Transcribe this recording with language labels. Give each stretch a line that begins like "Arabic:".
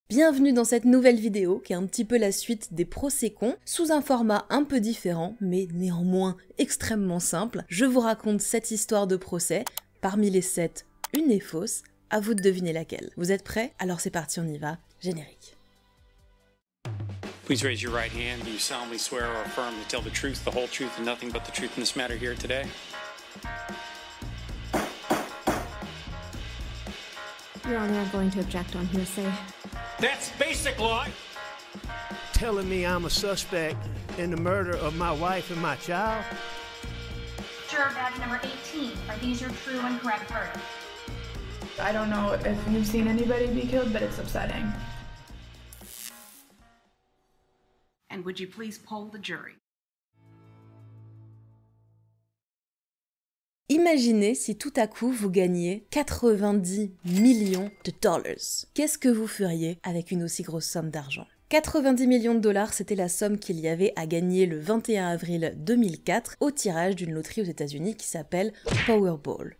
French: Bienvenue dans cette nouvelle vidéo qui est un petit peu la suite des procès cons, sous un format un peu différent, mais néanmoins extrêmement simple. Je vous raconte cette histoire de procès, parmi les 7, une est fausse, à vous de deviner laquelle. Vous êtes prêts? Alors c'est parti, on y va, générique.
English: Please raise your right hand. Do you solemnly swear or affirm to tell the truth, the whole truth, and nothing but the truth in this matter here today? Your Honor, I'm going to object on hearsay. That's basic law. Telling me I'm a suspect in the murder of my wife and my child? Juror badge number 18. Are these your true and correct verdicts? I don't know if you've seen anybody be killed, but it's upsetting. And would you please poll the jury?
French: Imaginez si tout à coup vous gagniez 90 millions de dollars. Qu'est-ce que vous feriez avec une aussi grosse somme d'argent? 90 millions de dollars, c'était la somme qu'il y avait à gagner le 21 avril 2004 au tirage d'une loterie aux États-Unis qui s'appelle Powerball.